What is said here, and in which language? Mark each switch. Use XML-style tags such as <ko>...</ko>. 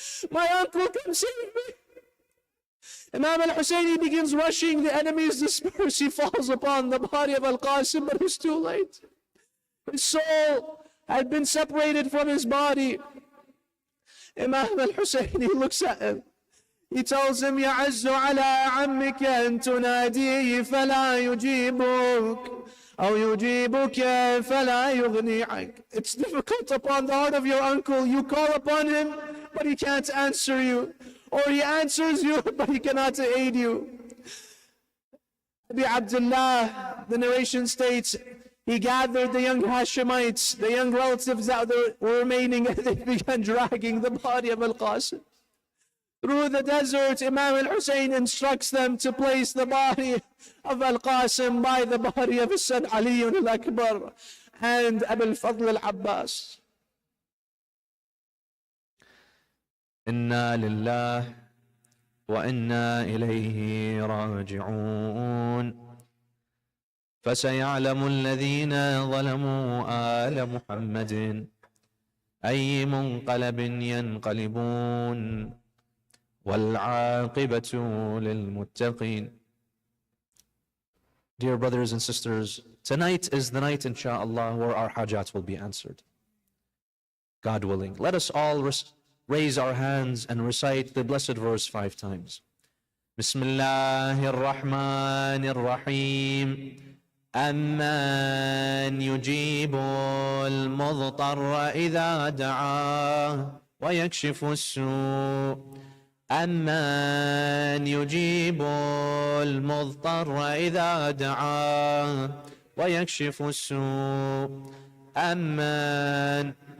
<en>My uncle, come save me. Imam al-Hussein, he begins rushing, the enemies disperse. He falls upon the body of Al-Qasim, but it's too late. His soul had been separated from his body. Imam al-Hussein, he looks at him. He tells him,</en> <ar>يَعَزُّ عَلَىٰ عَمِّكَ أَن تُنَادِيهِ فَلَا يُجِيبُكَ أو يجيبك فلا يغني عنك.</ar> <en>It's difficult upon the heart of your uncle. You call upon him, but he can't answer you. Or he answers you, but he cannot aid you. Abi Abdullah, the narration states, he gathered the young Hashemites, the young relatives that were remaining, and they began dragging the body of Al-Qasim. Through the desert, Imam al-Hussein instructs them to place the body of Al-Qasim by the body of his son Ali al-Akbar and Abu al-Fadl al-Abbas.</en> <ar>إنا لله وإنا إليه راجعون فسيعلم الذين ظلموا آل محمد أي منقلب ينقلبون والعاقبة للمتقين.</ar> <en>Dear brothers and sisters, tonight is the night, insha'Allah, where our hajat will be answered. God willing. Let us all raise our hands and recite the blessed verse 5 times.</en> <ar>Bismillahir Rahmanir Rahim. أمن يجيب المضطر إذا دعاه ويكشف السوء أمن يجيب المضطر إذا دعاه ويكشف السوء أمن</ar>